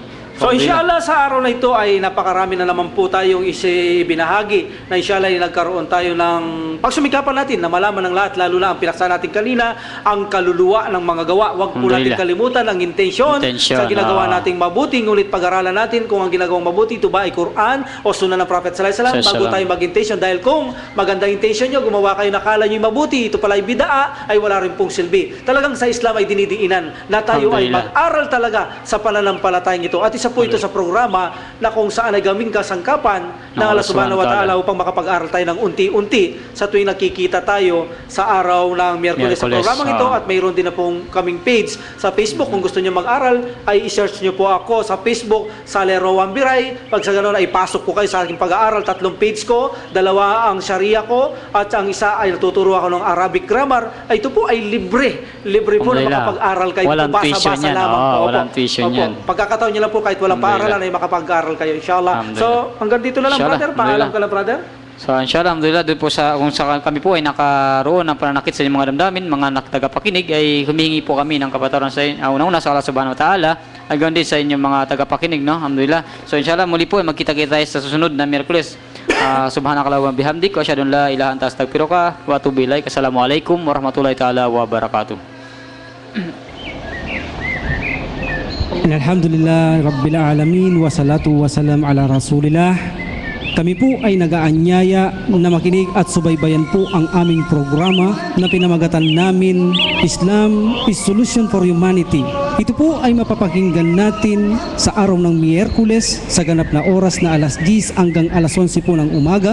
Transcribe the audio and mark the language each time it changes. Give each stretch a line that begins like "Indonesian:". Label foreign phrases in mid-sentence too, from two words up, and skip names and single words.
Filipino: So inshallah sa araw na ito ay napakarami na naman po tayong binahagi na inshallah ay nagkaroon tayo ng pagsumikapan natin na malaman ng lahat, lalo na ang pinaksa natin kanina, ang kaluluwa ng mga gawa. Huwag po natin Alhamdulillah. kalimutan ang intensyon sa ginagawa nating mabuti. Ngunit pag-aralan natin kung ang ginagawang mabuti ito ba ay Quran o Sunnah ng Prophet
Arabic: صلى الله عليه وسلم
Filipino: bago tayo mag-intention. Dahil kung magandang intention nyo, gumawa kayo nakala nyo mabuti, ito pala ay bidaa, ay wala rin pong silbi. Talagang sa Islam ay dinidiinan na tayo ay Alhamdulillah. mag-aral talaga sa pananampalatayang ito. At isa po ito sa programa na kung saan ay gaming kasangkapan ng
Arabic: الله سبحانه وتعالى
Filipino: upang makapag-aral tayo ng unti-unti sa tuwing nakikita tayo sa araw ng Miyerkules sa programang ito. At mayroon din na pong kaming page sa Facebook. Kung gusto nyo mag-aral, ay i-search nyo po ako sa Facebook, Saleh Rowan Biray. Pag sa ganun ay pasok po kayo sa aking pag-aaral. 3 page ko, 2 ang Sharia ko, at ang isa ay natuturo ako ng
English: Arabic grammar.
Filipino: Ay ito po ay libre. Libre po na Alhamdulillah. makapag-aral kayo. Walang tuition Basa-basa yan. lamang Oo, po. walang tuition yan. Pagkakataon nyo lang po kahit walang Alhamdulillah. paaralan ay makapag-aral kayo inshallah. Alhamdulillah. So hanggang dito na lang Inshallah. brother. Paalam Alhamdulillah. ka na brother. So,
Arabic: إن شاء الله، الحمد لله,
Filipino: doon po kung kami po ay nakaroon ng pananakit sa inyong mga damdamin, mga tagapakinig, ay humihingi po kami ng kapatawaran sa una-una sa
Arabic: الله سبحانه وتعالى,
Filipino: ay ganoon din sa inyong mga tagapakinig, no? Alhamdulillah. So, inshallah, muli po ay magkita-kita tayo sa susunod na Miyerkules.
Arabic: سبحانك اللهم بحمدك، وأشهد أن لا إله أنت أستغفرك وأتوب إليك. السلام عليكم ورحمة الله تعالى وبركاته. الحمد لله رب العالمين والصلاة والسلام على رسول الله.
Filipino: Kami po ay nagaanyaya na makinig at subaybayan po ang aming programa na pinamagatan namin Islam is Solution for Humanity. Ito po ay mapapakinggan natin sa araw ng Miyerkules sa ganap na oras na alas 10 hanggang alas 11 po ng umaga.